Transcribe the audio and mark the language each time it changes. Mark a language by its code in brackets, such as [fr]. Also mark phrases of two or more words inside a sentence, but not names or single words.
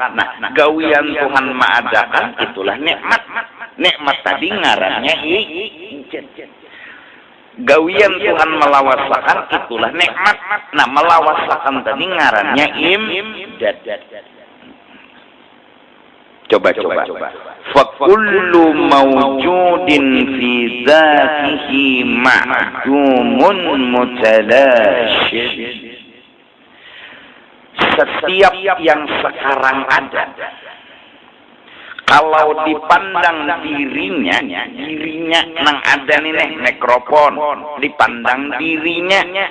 [bjn] Nah, gawian Tuhan ma'adakan itulah nikmat. Nikmat tadi ngarannya ijad. Gawian Tuhan melawasakan itulah nikmat. Nah, melawasakan tadi ngarannya imdad. [id] Coba. [ar] Fa kullu mawjudin fi dzatihi ma'dumun mutalashid. [bjn] Setiap yang sekarang ada, kalau dipandang dirinya nang ada nih mikrofon, dipandang dirinya